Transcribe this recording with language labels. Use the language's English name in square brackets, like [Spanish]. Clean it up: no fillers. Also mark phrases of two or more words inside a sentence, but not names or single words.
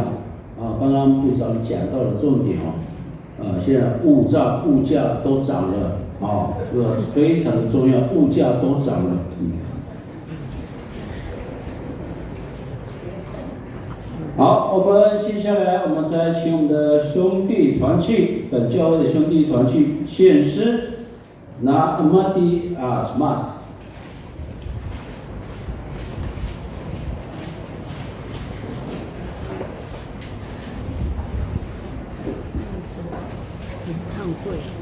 [Chinese] 刚刚部长讲到了重点现在物价都涨了这个非常的重要，物价都涨了。好，我们接下来我们再请我们的兄弟团契，本教会的兄弟团契献诗。 Na amati asmas。演唱会。